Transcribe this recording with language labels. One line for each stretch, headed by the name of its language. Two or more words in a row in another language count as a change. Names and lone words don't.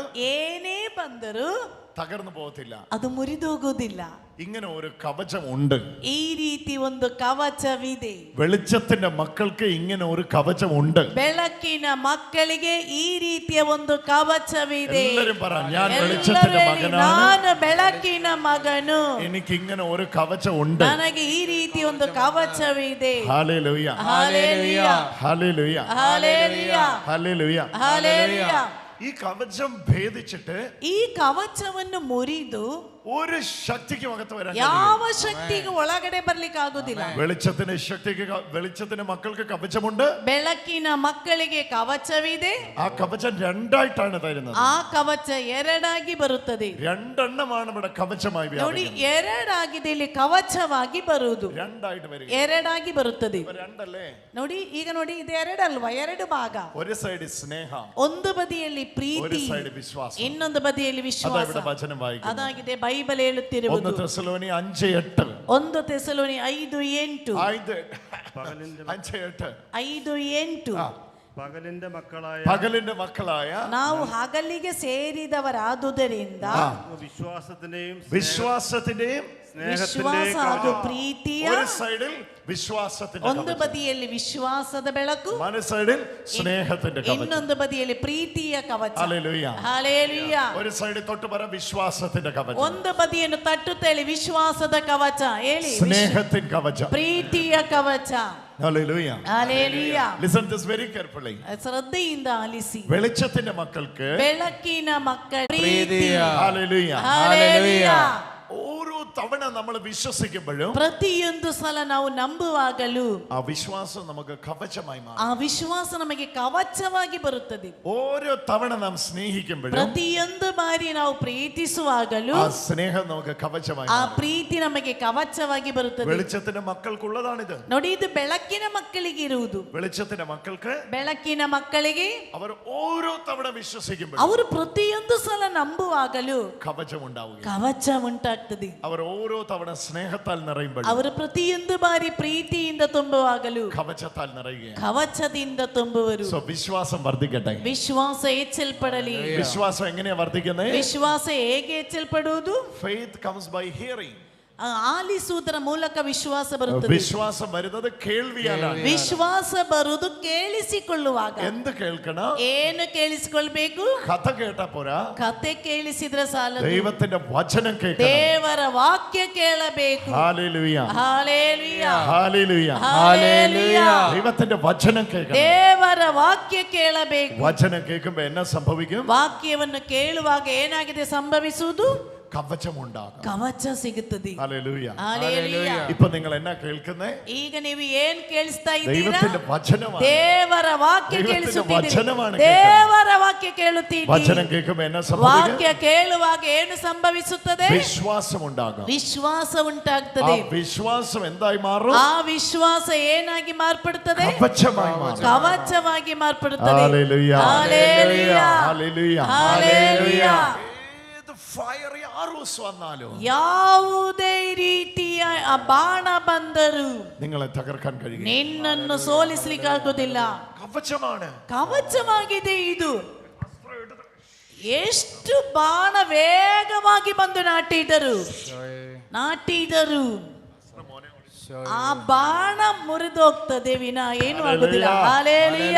Kannada: ಏನೇ ಬಂದರು
Malayalam: തകർന്നു പോകത്തില്ല.
Kannada: ಅದು ಮುರಿದೋಗುವುದಿಲ್ಲ.
Malayalam: ഇങ്ങനെ ഒരു കവചം ഉണ്ട്.
Kannada: ಈ ರೀತಿ ಒಂದು ಕವಚವಿದೆ.
Malayalam: വെളിച്ചത്തിന്റെ മക്കൾക്ക് ഇങ്ങനെ ഒരു കവചം ഉണ്ട്.
Kannada: ಬೆಳಕಿನ ಮಕ್ಕಳಿಗೆ ಈ ರೀತಿಯ ಒಂದು ಕವಚವಿದೆ.
Malayalam: എല്ലാവരും പറ, ഞാൻ വെളിച്ചത്തിന്റെ മകനാണ്,
Kannada: ನಾನು ಬೆಳಕಿನ ಮಗನು,
Malayalam: എനിക്ക് ഇങ്ങനെ ഒരു കവചം ഉണ്ട്.
Kannada: ನನಗೆ ಈ ರೀತಿ ಒಂದು ಕವಚವಿದೆ.
Malayalam: ഹല്ലേലൂയ, ഹല്ലേലൂയ, ഹല്ലേലൂയ, ഹല്ലേലൂയ, ഹല്ലേലൂയ. ഹല്ലേലൂയ. ഈ കവചം ഭേദിച്ചിട്ട്
Kannada: ಈ ಕವಚವನ್ನು ಮುರಿದು
Malayalam: ഒരു ശക്തിക്കും അകത്ത് വരാൻ
Kannada: ಯಾವ ಶಕ್ತಿಗೂ ಒಳಗಡೆ ಬರ್ಲಿಕ್ಕೆ ಆಗುದಿಲ್ಲ.
Malayalam: വെളിച്ചത്തിന്റെ ശക്തിക്ക്, വെളിച്ചത്തിന്റെ മക്കൾക്ക് കവചമുണ്ട്.
Kannada: ಬೆಳಕಿನ ಮಕ್ಕಳಿಗೆ ಕವಚವಿದೆ.
Malayalam: ആ കവചം രണ്ടായിട്ടാണ് തരുന്നത്.
Kannada: ಆ ಕವಚ ಎರಡಾಗಿ ಬರುತ್ತದೆ.
Malayalam: രണ്ടെണ്ണമാണ് ഇവിടെ കവചമായി
Kannada: ನೋಡಿ,
Malayalam: വ്യാപിക്കുന്നത്.
Kannada: ಎರಡಾಗಿದೆ ಇಲ್ಲಿ ಕವಚವಾಗಿ ಬರುವುದು.
Malayalam: രണ്ടായിട്ട് വരിക.
Kannada: ಎರಡಾಗಿ ಬರುತ್ತದೆ.
Malayalam: ഇപ്പൊ രണ്ടല്ലേ?
Kannada: ನೋಡಿ, ಈಗ ನೋಡಿ, ಇದು ಎರಡಲ್ವಾ, ಎರಡು ಭಾಗ.
Malayalam: ഒരു സൈഡ് സ്നേഹ,
Kannada: ಒಂದು ಬದಿಯಲ್ಲಿ
Malayalam: ഒരു
Kannada: ಪ್ರೀತಿ,
Malayalam: സൈഡ് വിശ്വാസം.
Kannada: ಇನ್ನೊಂದು ಬದಿಯಲ್ಲಿ
Malayalam: അതാ
Kannada: ವಿಶ್ವಾಸ.
Malayalam: ഇവിടെ വചനം വായിക്കുന്നത്.
Kannada: ಅದಾಗಿದೆ ಬೈಬಲ್ ಹೇಳುತ್ತಿರುವುದು.
Malayalam: 1 തെസ്സലോനി 5:8.
Kannada: 1 ತೆಸಲೋನಿ 5:8. 5:8. 5:8.
Malayalam: പകലിന്റെ മക്കളായ
Kannada: ನಾವು ಹಗಲಿಗೆ ಸೇರಿದವರಾದುದರಿಂದ
Malayalam: വിശ്വാസത്തിന്റെയും
Kannada: ವಿಶ್ವಾಸ ಹಾಗೂ ಪ್ರೀತಿಯ
Malayalam: ഒരു സൈഡിൽ വിശ്വാസത്തിന്റെ
Kannada: ಒಂದು ಬದಿಯಲ್ಲಿ ವಿಶ್ವಾಸದ ಬೆಳಕು,
Malayalam: മറു സൈഡിൽ സ്നേഹത്തിന്റെ കവചം,
Kannada: ಇನ್ನೊಂದು ಬದಿಯಲ್ಲಿ ಪ್ರೀತಿಯ ಕವಚ.
Malayalam: ഹല്ലേലൂയ.
Kannada: ಹಲ್ಲೆಲೂಯ.
Malayalam: ഒരു സൈഡിൽ തൊട്ട് പറ വിശ്വാസത്തിന്റെ കവചം,
Kannada: ಒಂದು ಬದಿಯನ್ನು ತಟ್ಟುತ್ತೇಳಿ ವಿಶ್ವಾಸದ ಕವಚ ಹೇಳಿ,
Malayalam: സ്നേഹത്തിൻ കവചം,
Kannada: ಪ್ರೀತಿಯ ಕವಚ.
Malayalam: ഹല്ലേലൂയ.
Kannada: ಹಲ್ಲೆಲೂಯ.
English: Listen this very carefully.
Kannada: ಶ್ರದ್ಧೆಯಿಂದ ಆಲಿಸಿ.
Malayalam: വെളിച്ചത്തിന്റെ മക്കൾക്ക്
Kannada: ಬೆಳಕಿನ ಮಕ್ಕಳ ಪ್ರೀತಿ.
Malayalam: ഹല്ലേലൂയ.
Kannada: ಹಲ್ಲೆಲೂಯ.
Malayalam: ഓരോ തവണ നമ്മൾ വിശ്വസിക്കുമ്പോഴും
Kannada: ಪ್ರತಿಯೊಂದು ಸಲ ನಾವು ನಂಬುವಾಗಲೂ
Malayalam: ആ വിശ്വാസം നമുക്ക് കവചമായി മാറും.
Kannada: ಆ ವಿಶ್ವಾಸ ನಮಗೆ ಕವಚವಾಗಿ ಬರುತ್ತದೆ.
Malayalam: ഓരോ തവണ നാം സ്നേഹിക്കുമ്പോഴും
Kannada: ಪ್ರತಿಯೊಂದು ಬಾರಿ ನಾವು ಪ್ರೀತಿಸುವಾಗಲೂ
Malayalam: ആ സ്നേഹം നമുക്ക് കവചമായി
Kannada: ಆ
Malayalam: മാറും.
Kannada: ಪ್ರೀತಿ ನಮಗೆ ಕವಚವಾಗಿ ಬರುತ್ತದೆ.
Malayalam: വെളിച്ചത്തിന്റെ മക്കൾക്കുള്ളതാണിത്.
Kannada: ನೋಡಿ, ಇದು ಬೆಳಕಿನ ಮಕ್ಕಳಿಗೆ ಇರುವುದು.
Malayalam: വെളിച്ചത്തിന്റെ മക്കൾക്ക്
Kannada: ಬೆಳಕಿನ ಮಕ್ಕಳಿಗೆ
Malayalam: അവർ ഓരോ തവണ വിശ്വസിക്കുമ്പോൾ
Kannada: ಅವರು ಪ್ರತಿಯೊಂದು ಸಲ ನಂಬುವಾಗಲೂ
Malayalam: കവചം ഉണ്ടാവുക.
Kannada: ಕವಚ ಉಂಟಾಗ್ತದೆ.
Malayalam: അവർ ഓരോ തവണ സ്നേഹത്താൽ നിറയുമ്പോൾ
Kannada: ಅವರು ಪ್ರತಿಯೊಂದು ಬಾರಿ ಪ್ರೀತಿಯಿಂದ ತುಂಬುವಾಗಲೂ
Malayalam: കവചത്താൽ നിറയുക.
Kannada: ಕವಚದಿಂದ ತುಂಬುವರು.
Malayalam: സോ വിശ്വാസം വർദ്ധിക്കട്ടെ.
Kannada: ವಿಶ್ವಾಸ ಹೆಚ್ಚಲ್ಪಡಲಿ.
Malayalam: വിശ്വാസം എങ്ങനെയാ വർദ്ധിക്കുന്നത്?
Kannada: ವಿಶ್ವಾಸ ಹೇಗೆ ಹೆಚ್ಚಲ್ಪಡುವುದು?
English: Faith comes by hearing.
Kannada: ಆಲಿಸುವುದರ ಮೂಲಕ ವಿಶ್ವಾಸ ಬರುತ್ತದೆ.
Malayalam: വിശ്വാസം വരുന്നത് കേൾവിയാലാണ്.
Kannada: ವಿಶ್ವಾಸ ಬರುವುದು ಕೇಳಿಸಿಕೊಳ್ಳುವಾಗ.
Malayalam: എന്ത് കേൾക്കണം?
Kannada: ಏನು ಕೇಳಿಸಿಕೊಳ್ಬೇಕು?
Malayalam: കഥ കേട്ടാ പോരാ,
Kannada: ಕತೆ ಕೇಳಿಸಿದ್ರೆ ಸಾಲದು,
Malayalam: ദൈവത്തിന്റെ വചനം കേൾക്കണം.
Kannada: ದೇವರ ವಾಕ್ಯ ಕೇಳಬೇಕು.
Malayalam: ഹല്ലേലൂയ.
Kannada: ಹಲ್ಲೆಲೂಯ.
Malayalam: ഹല്ലേലൂയ.
Kannada: ಹಲ್ಲೆಲೂಯ.
Malayalam: ദൈവത്തിന്റെ വചനം കേൾക്കണം.
Kannada: ದೇವರ ವಾಕ್ಯ ಕೇಳಬೇಕು.
Malayalam: വചനം കേൾക്കുമ്പോ എന്നാ സംഭവിക്കും?
Kannada: ವಾಕ್ಯವನ್ನು ಕೇಳುವಾಗ ಏನಾಗಿದೆ ಸಂಭವಿಸುವುದು?
Malayalam: കവചമുണ്ടാകും.
Kannada: ಕವಚ ಸಿಗುತ್ತದೆ.
Malayalam: ഹല്ലേലൂയ.
Kannada: ಹಲ್ಲೆಲೂಯ.
Malayalam: ഇപ്പൊ നിങ്ങൾ എന്നാ കേൾക്കുന്നേ?
Kannada: ಈಗ ನೀವು ಏನ್ ಕೇಳಿಸ್ತಾ ಇದ್ದೀರಾ?
Malayalam: ദൈവത്തിന്റെ വചനമാണ്.
Kannada: ದೇವರ ವಾಕ್ಯ
Malayalam: ദൈവത്തിന്റെ
Kannada: ಕೇಳಿಸುತ್ತಿದ್ದೀರಿ.
Malayalam: ವಚನമാണ്
Kannada: ದೇವರ ವಾಕ್ಯ ಕೇಳುತ್ತೀರಿ.
Malayalam: വചനം കേൾക്കുമ്പോ എന്നാ സംഭവിക്കും?
Kannada: ವಾಕ್ಯ ಕೇಳುವಾಗ ಏನು ಸಂಭವಿಸುತ್ತದೆ?
Malayalam: വിശ്വാസം ഉണ്ടാകും.
Kannada: ವಿಶ್ವಾಸ
Malayalam: ആ
Kannada: ಉಂಟಾಗ್ತದೆ.
Malayalam: വിശ്വാസം എന്തായി മാറും?
Kannada: ಆ ವಿಶ್ವಾಸ ಏನಾಗಿ ಮಾರ್ಪಡುತ್ತದೆ?
Malayalam: കവചമായി മാറും.
Kannada: ಕವಚವಾಗಿ ಮಾರ್ಪಡುತ್ತದೆ.
Malayalam: ഹല്ലേലൂയ. ഹല്ലേലൂയ. ഹല്ലേലൂയ. ഹല്ലേലൂയ. ഏത്
English: fiery arrows
Malayalam: വന്നാലും
Kannada: ಯಾವುದೇ ರೀತಿಯ ಬಾಣ ಬಂದರೂ
Malayalam: നിങ്ങളെ തകർക്കാൻ കഴിയും.
Kannada: ನಿನ್ನನ್ನು ಸೋಲಿಸಲಿಕ್ಕಾಗುವುದಿಲ್ಲ.
Malayalam: കവചമാണ്.
Kannada: ಕವಚವಾಗಿದೆ ಇದು. ಎಷ್ಟು ಬಾಣ ವೇಗವಾಗಿ ಬಂದು ನಾಟಿದರು. ಆ ಬಾಣ ಮುರಿದೋಗ್ತದೆ ವಿನ ಏನು ಆಗುದಿಲ್ಲ. ಹಲ್ಲೆಲೂಯ.